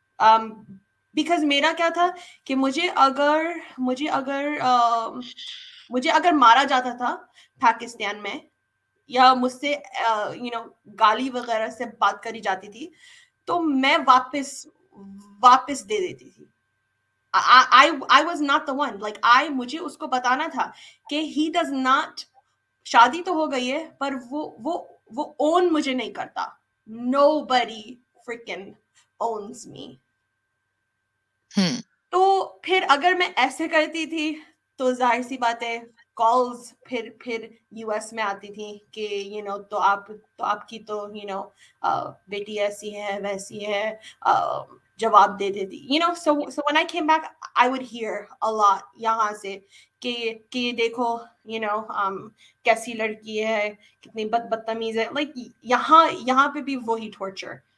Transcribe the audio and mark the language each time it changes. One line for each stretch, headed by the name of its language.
Hindi: Because मेरा क्या था कि मुझे अगर मारा जाता था पाकिस्तान में, या मुझसे गाली वगैरह से बात करी जाती थी, तो मैं वापस वापस दे देती थी.
English: I was not the one, like I
Hindi: मुझे उसको बताना था कि
English: he does not,
Hindi: शादी तो हो गई है, पर वो own मुझे नहीं करता.
English: Nobody freaking owns me. Hmm.
Hindi: तो फिर अगर मैं ऐसे करती थी, तो जाहिर सी बात है, कॉल्स फिर यूएस में आती थी कि तो आपकी तो बेटी ऐसी है वैसी है, जवाब दे देती.
English: So when I came back, I would hear a lot
Hindi: यहाँ से कि देखो, कैसी लड़की है, कितनी बदतमीज है, like यहाँ पे भी वही torture.